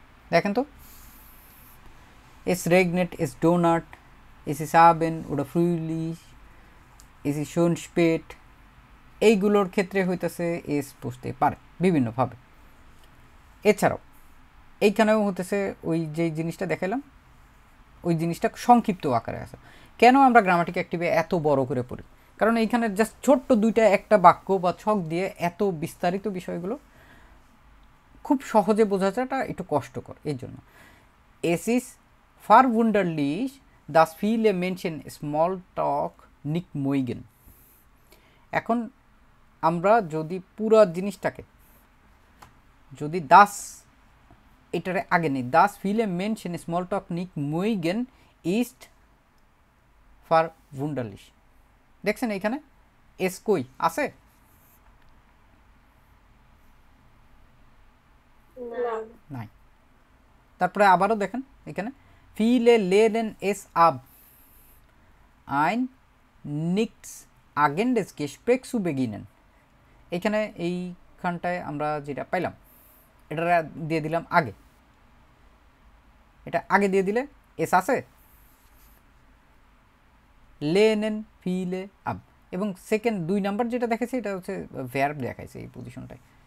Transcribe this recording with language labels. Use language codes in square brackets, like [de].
[bn] দেখেন তো, [de] es regnet, es donnert, es ist Abend oder frühlich, es ist schon spät, [bn] এইগুলোর ক্ষেত্রে হইতেছে এস বসতে পারে বিভিন্নভাবে। এছাড়াও এইখানেও হতেছে ওই যে জিনিসটা দেখালাম ওই জিনিসটা সংক্ষিপ্ত আকারে আছে। কেন আমরা গ্রামাটিক অ্যাক্টিভে এত বড় করে পড়ি? কারণ এইখানে জাস্ট ছোট্ট একটা বাক্য বা ছক দিয়ে এত বিস্তারিত বিষয়গুলো খুব সহজে বোঝাটা একটু কষ্টকর। এই জন্য [de] es ist verwunderlich, dass viele Menschen Smalltalk nicht mögen। [bn] এখন আমরা যদি পুরো জিনিসটাকে যদি das এটারে আগে নেই, [de] dass viele Menschen Smalltalk nicht mögen ist verwunderlich। [bn] দেখছেন এইখানে es কই আছে? নাই। তারপরে আবারও দেখেন এখানে [de] viele lehnen es ab, ein nichts agendes Gespräch zu beginnen। [bn] এখানে এইখানটায় আমরা যেটা পাইলাম এটা দিয়ে দিলাম আগে, এটা আগে দিয়ে দিলে এস আছে lehnen viele ab, এবং সেকেন্ড 2 নাম্বার যেটা দেখাইছে এটা হচ্ছে ভার্ব দেখাইছে এই পজিশনটায়।